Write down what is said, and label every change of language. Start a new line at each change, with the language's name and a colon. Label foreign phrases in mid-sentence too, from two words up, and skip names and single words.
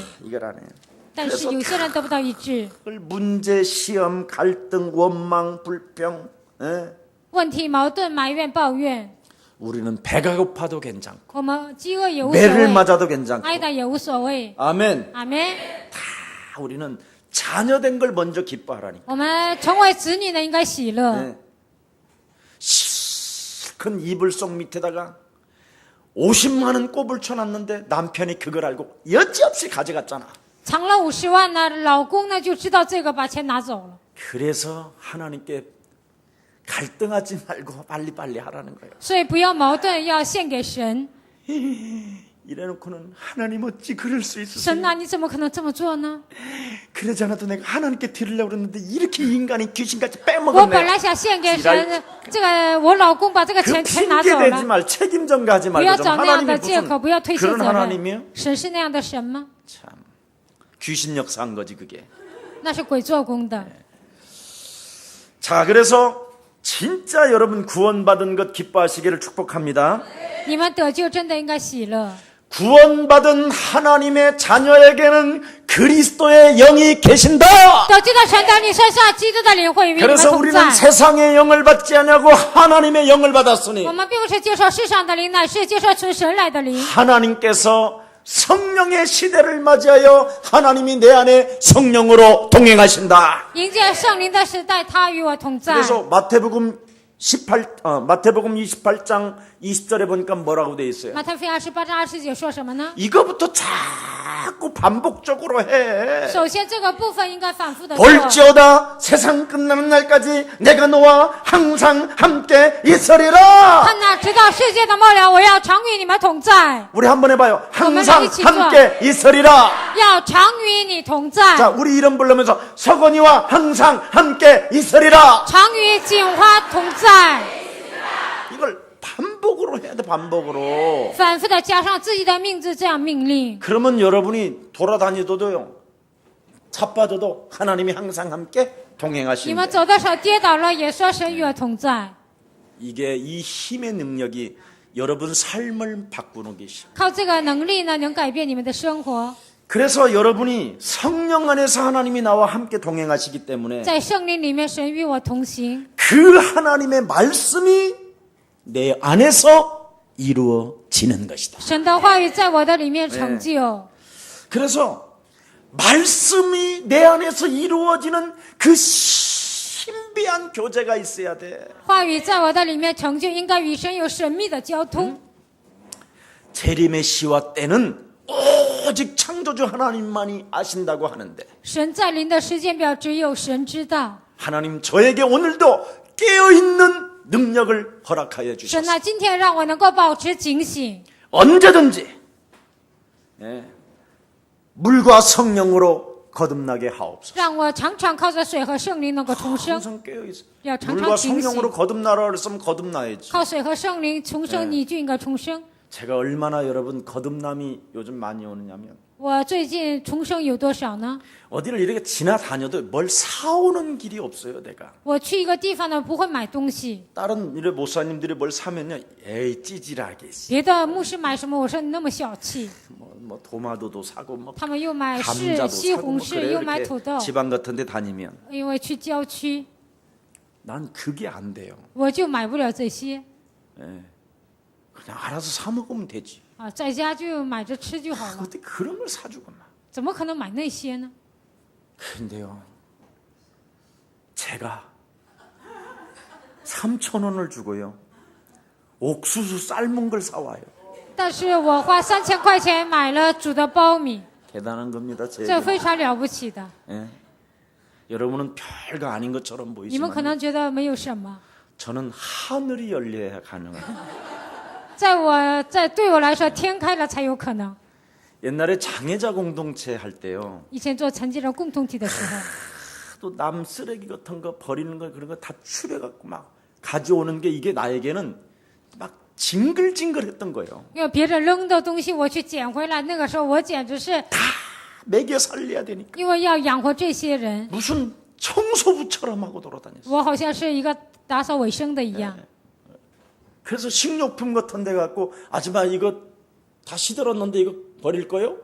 Korean: 이걸 안 해요.
Chinese: 但是有些人得不到医治，
Korean: 그걸 문제, 시험, 갈등, 원망, 불평. 예?
Chinese: 问题、矛盾、埋怨、抱怨，
Korean: 우리는 배가 고파도 괜찮고
Chinese: 我们饥饿也无所
Korean: 매를
Chinese: 谓，
Korean: 맞아도 괜찮고.
Chinese: 挨打也无所谓。
Korean: 아멘.
Chinese: 阿门。
Korean: 우리는 자녀된 걸 먼저 기뻐하라니.
Chinese: 我们成为子女呢，应该喜乐。
Korean: 네. 큰 이불 속 밑에다가 50만 원 꼽을 쳐놨는데 남편이 그걸 알고 여지없이 가져갔잖아.
Chinese: 藏了50万呢，老公呢就知道这个，把钱拿走了。
Korean: 그래서 하나님께 갈등하지 말고 빨리빨리 하라는 거예요.
Chinese: 所以不要矛盾，要献给神。
Korean: 이래놓고는 하나님 어찌 그럴 수
Chinese: 神
Korean: 있으세요?
Chinese: 啊，你怎么可能这么做呢？
Korean: 그러지 않아도 내가 하나님께 드리려고 그랬는데 이렇게 인간이 귀신같이
Chinese: 我
Korean: 빼먹었네.
Chinese: 本来想献给神，这个我老公把这个
Korean: 그
Chinese: 钱全拿走
Korean: 핑계 대지
Chinese: 了。
Korean: 말, 책임 전가하지
Chinese: 不要
Korean: 말고 좀
Chinese: 找那样的
Korean: 하나님이
Chinese: 借口，不要
Korean: 무슨
Chinese: 推卸
Korean: 그런
Chinese: 责任。
Korean: 하나님이요?
Chinese: 神是那样的神吗？
Korean: 참 귀신 역사한 거지 그게.
Chinese: 那是鬼做工的。
Korean: 자, 그래서 진짜 여러분 구원받은 것 기뻐하시기를 축복합니다.
Chinese: 你们得救真的应该喜乐。
Korean: 구원받은 하나님의 자녀에게는 그리스도의 영이 계신다.
Chinese: 得救的神在你身上，基督的灵会与你们
Korean: 그래서
Chinese: 同
Korean: 우리는
Chinese: 在。
Korean: 세상의 영을 받지 않냐고 하나님의 영을 받았으니
Chinese: 我们并不是接受世上的灵，乃是接受从神来的灵。
Korean: 하나님께서 성령의 시대를 맞이하여 하나님이 내 안에 성령으로 동행하신다.
Chinese: 迎接圣灵的时代，他与我同在。
Korean: 그래서 마태복음 28장 20절에 보니까 뭐라고 돼 있어요?
Chinese: 马太福音28章20节说什么呢？
Korean: 이거부터 자꾸 반복적으로 해.
Chinese: 首先，这个部分应该反复的做。
Korean: 볼지어다 세상 끝나는 날까지 내가 너와 항상 함께 있으리라.
Chinese: 看呐，直到世界的末了，我要常与你们同在，
Korean: 우리 한번 해봐요. 항상 이치 함께 있으리라.
Chinese: 要常与你同在，
Korean: 자, 우리 이름 부르면서 서건이와 항상 함께 있으리라.
Chinese: 常与锦花同在，
Korean: 이걸 반복으로 해야 돼, 반복으로.
Chinese: 反复的加上自己的名字，这样命令。
Korean: 그러면 여러분이 돌아다니도요, 자빠져도 하나님이 항상 함께
Chinese: 你
Korean: 동행하신다.
Chinese: 们走的时候跌倒了，也说神与我同在。
Korean: 이게 이 힘의 능력이 여러분 삶을 바꾸는 것이.
Chinese: 靠这个能力呢，能改变你们的生活。
Korean: 그래서 여러분이 성령 안에서 하나님이 나와 함께 동행하시기 때문에
Chinese: 在圣灵里面，神与我同行，
Korean: 그 하나님의 말씀이 내 안에서 이루어지는 것이다.
Chinese: 神的话语在我的里面成就。
Korean: 그래서 말씀이 내 안에서 이루어지는 그 신비한 교제가 있어야 돼.
Chinese: 话语在我的里面成就，应该与神有神秘的交通。
Korean: 재림의 시와 때는 오직 창조주 하나님만이 아신다고 하는데
Chinese: 神在临的时间表只有神知道。
Korean: 하나님 저에게 오늘도 깨어있는 능력을 허락하여
Chinese: 神
Korean: 주셨습니다.
Chinese: 啊，今天让我能够保持警醒，
Korean: 언제든지 물과 성령으로 거듭나게 하옵소서.
Chinese: 让我常常靠着水和圣灵能够重生。
Korean: 항상 깨어있어.
Chinese: 要常
Korean: 물과
Chinese: 常警
Korean: 성령으로
Chinese: 醒，
Korean: 거듭나라 그랬으면 거듭나야지.
Chinese: 靠水和圣灵重生，你就应该重生。
Korean: 제가 얼마나 여러분 거듭남이 요즘 많이 오느냐면
Chinese: 我最近重生有多少呢？
Korean: 어디를 이렇게 지나다녀도 뭘 사오는 길이 없어요. 내가
Chinese: 我去一个地方呢，不会买东西。
Korean: 다른 이래 목사님들이 뭘 사면요, 에이 찌질하게
Chinese: 别的牧师买什么，我说你那么小气。
Korean: 뭐 도마도도 사고 뭐
Chinese: 他们又买柿、
Korean: 감자도
Chinese: 西
Korean: 사고
Chinese: 红
Korean: 뭐
Chinese: 柿，
Korean: 그래요.
Chinese: 又买
Korean: 이렇게
Chinese: 土豆。
Korean: 지방 같은데 다니면
Chinese: 因为去郊区，
Korean: 난 그게 안 돼요.
Chinese: 我就买不了这些
Korean: 그냥 알아서 사 먹으면 되지.
Chinese: 啊，在家就买着吃就好了，
Korean: 근데 그런 걸 사주구만.
Chinese: 怎么可能买那些呢？
Korean: 근데요, 제가 3,000원을 주고요, 옥수수 삶은 걸 사와요.
Chinese: 但是我花3000块钱买了煮的苞米，
Korean: 대단한 겁니다.
Chinese: 这
Korean: 제
Chinese: 非常了不起的。
Korean: 예. 여러분은 별거 아닌 것처럼
Chinese: 你们可
Korean: 보이지만
Chinese: 能觉得没有什么，
Korean: 저는 하늘이 열려야 가능해요.
Chinese: 对我来说，天开了才有可能。
Korean: 옛날에 장애자 공동체 할 때요,
Chinese: 以前做残疾人共同体的时候，
Korean: 또 남 쓰레기 같은 거 버리는 거 그런 거 다 추려갖고 막 가져오는 게 이게 나에게는 막 징글징글했던 거예요.
Chinese: 因为别人扔的东西我去捡回来，那个时候我简直是
Korean: 먹여 살려야 되니까
Chinese: 因为要养活这些人，
Korean: 무슨 청소부처럼 하고 돌아다녔어요.
Chinese: 我好像是一个打扫卫生的一样。
Korean: 그래서 식료품 같은 데 갖고 아줌마 이거 다 시들었는데 이거 버릴 거요?